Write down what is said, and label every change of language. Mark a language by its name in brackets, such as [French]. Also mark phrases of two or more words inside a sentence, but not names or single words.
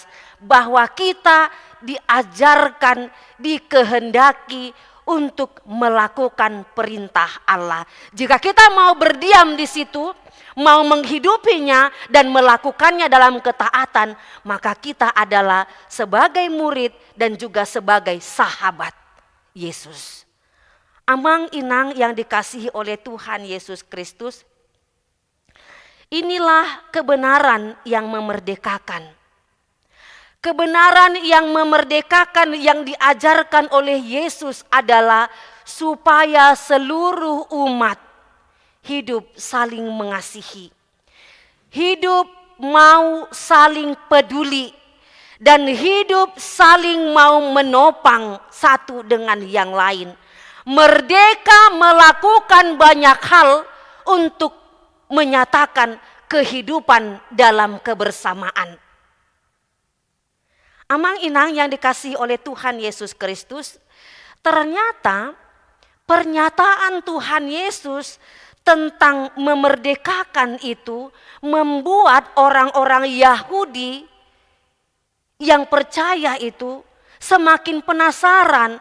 [Indonesian] Bahwa kita diajarkan, dikehendaki untuk melakukan perintah Allah. Jika kita mau berdiam di situ, mau menghidupinya dan melakukannya dalam ketaatan, maka kita adalah sebagai murid dan juga sebagai sahabat Yesus. [Batak Toba] Amang inang [Indonesian] yang dikasihi oleh Tuhan Yesus Kristus, inilah kebenaran yang memerdekakan. Kebenaran yang memerdekakan yang diajarkan oleh Yesus adalah supaya seluruh umat hidup saling mengasihi. Hidup mau saling peduli dan hidup saling mau menopang satu dengan yang lain. Merdeka melakukan banyak hal untuk menyatakan kehidupan dalam kebersamaan. [Batak Toba] Amang inang [Indonesian] yang dikasihi oleh Tuhan Yesus Kristus, ternyata pernyataan Tuhan Yesus tentang memerdekakan itu membuat orang-orang Yahudi yang percaya itu semakin penasaran.